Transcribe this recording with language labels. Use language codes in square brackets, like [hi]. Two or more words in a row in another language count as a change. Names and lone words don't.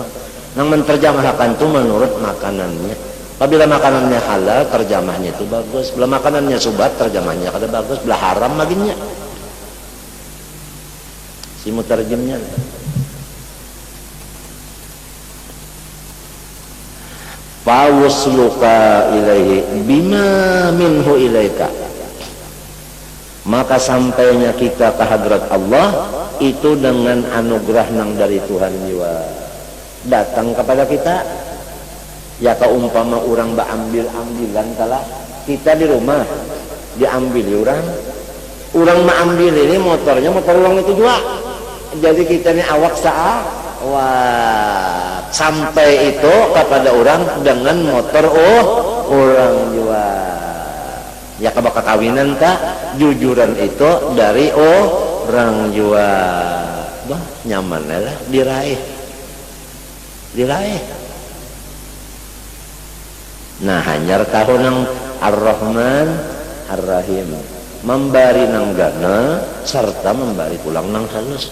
[bjn] Nang menterjemahkan itu menurut makanannya. Apabila makanannya halal terjemahnya itu bagus. Bila makanannya subat terjemahnya kada bagus. Bila haram maginya. Si mutarjimnya. [ar] Fawusluka ilaihi bima minhu ilaika. [bjn] Maka sampainya kita ke hadrat Allah itu dengan anugerah nang dari Tuhan jiwa datang kepada kita. Ya keumpama orang ambilan kalah kita di rumah diambil orang ambil ini motornya motor orang itu juga. Jadi kita ini awak wah sampai itu kepada orang dengan motor orang juga. Ya kabaka kawinan tak jujuran itu dari orang jua bah nyaman lah diraih nah hanyar tahun yang Ar-Rahman Ar-Rahim membari nang gana serta membari pulang nang halus.